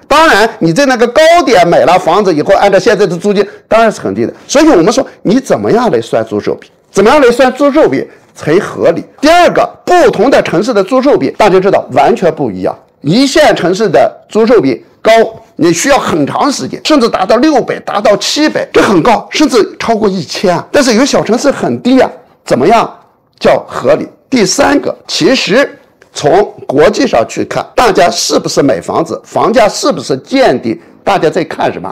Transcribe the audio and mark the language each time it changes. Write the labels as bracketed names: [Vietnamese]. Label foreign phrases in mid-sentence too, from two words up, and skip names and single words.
[Chinese] 当然，你在那个高点买了房子以后，按照现在的租金，当然是很低的。所以我们说，你怎麼樣來算租售比？怎麼樣來算租售比才合理？第二個，不同的城市的租售比，大家知道完全不一樣。一線城市的租售比高，你需要很長時間，甚至達到600，達到700，這很高，甚至超過1000。但是有小城市很低啊，怎麼樣叫合理？第三個，其實從國際上去看，大家是不是買房子，房價是不是見底，大家在看什麼？